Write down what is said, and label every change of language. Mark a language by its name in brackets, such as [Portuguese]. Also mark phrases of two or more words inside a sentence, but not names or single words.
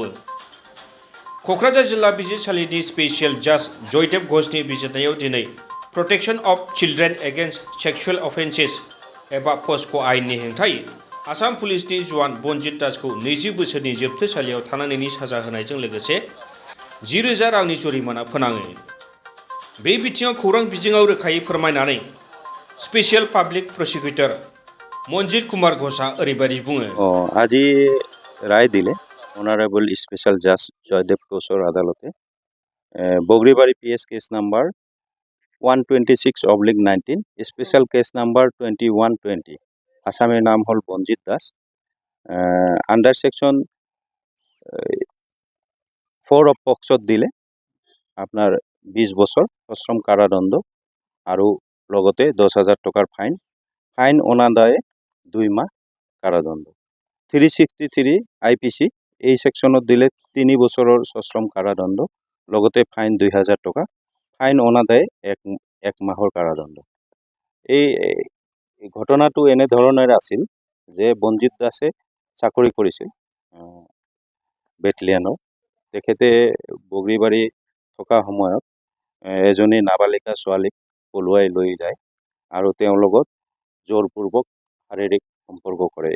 [Bodo] क'क्राझार जिल्ला बिजिरसालिनि [English] special judge [Bodo] जयदेब घोषनि बिजिरनायाव दिनै [English] Protection of Children Against Sexual Offences [Bodo] एबा पस्क' आयेननि हेंथायै आसाम पुलिसनि जवान बनजित दासखौ 20 बोसोरनि जोबथेसालियाव थानांनायनि साजा होनायजों लोगोसे 10,000 रांनि जुरिमाना फोनाङो। बे बिथिङाव खौरां बिजोङाव रोखायै फोरमायनानै [English] special public prosecutor [Bodo] মঞ্জিত কুমার ঘোষা ओरैबायदि बुङो। [Assamese] আজি রায় দিলে [English] honourable special judge [Assamese] জয়দেব ঘোষের আদালতে বগরিবাড়ি [English] PS case number [Assamese] 126/19 [English] special case number [Assamese] 2120 আসামের নাম হল বঞ্জিত দাস [English] under section [Assamese] 4 অফ পক্সত দিলে আপনার 20 বছর সশ্রম কারাদণ্ড আর লগতে 10,000 টাকার ফাইন অনাদায়ে 2 মাহ কারাদণ্ড 363 IPC এই সেকশনত দিলে 3 বছরের সশ্রম কারাদণ্ড লগতে ফাইন 2,000 টাকা ফাইন অনাদায়ে 1 মাহৰ কারাদণ্ড। এই ঘটনাটো এনে ধৰণৰ আছিল যে বঞ্জিত দাসে চাকৰি কৰিছিল বেটেলিয়ানৰ। তেখেতে বগৰীবাৰী থকা সময়ত এজনী নাবালিকা ছোৱালীক পলুৱাই লৈ যায় আৰু তেওঁৰ লগত জোৰপূৰ্বক শাৰীৰিক সম্পৰ্ক কৰে।